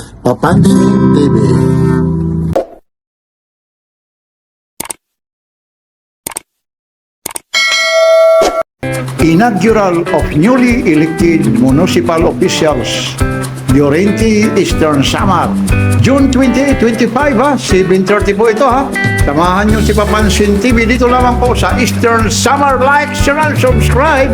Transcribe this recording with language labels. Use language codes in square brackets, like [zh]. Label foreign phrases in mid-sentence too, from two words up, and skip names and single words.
[en] Papansin TV. Inaugural of newly elected municipal officials, Llorente Eastern Samar. [tl] June 2025 ha, 7:30 po ito ha. Samahan nyo si Papansin TV dito lamang po sa Eastern Samar. [en] Like, share, and subscribe.